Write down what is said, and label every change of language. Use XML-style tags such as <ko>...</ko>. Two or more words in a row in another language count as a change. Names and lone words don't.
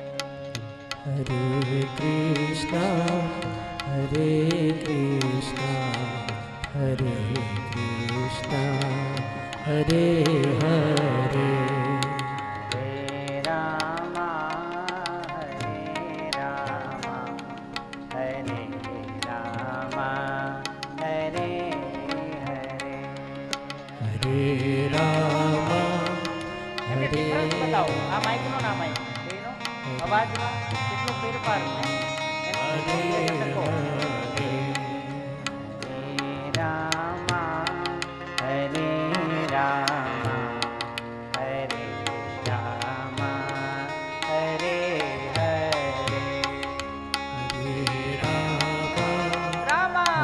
<sa>हरे कृष्ण हरे कृष्ण हरे कृष्ण हरे हरे. हरे राम हरे राम हरे राम हरे हरे राम</sa> <gu>એમને ડિફરન્સ બતાવો. આ માઇકનો ના માઇક બેનો અવાજમાં કેટલો ફેરફાર છે એનો શકો.</gu> <sa>हरे राम हरे राम हरे राम हरे हरे. हरे राम રામા</sa>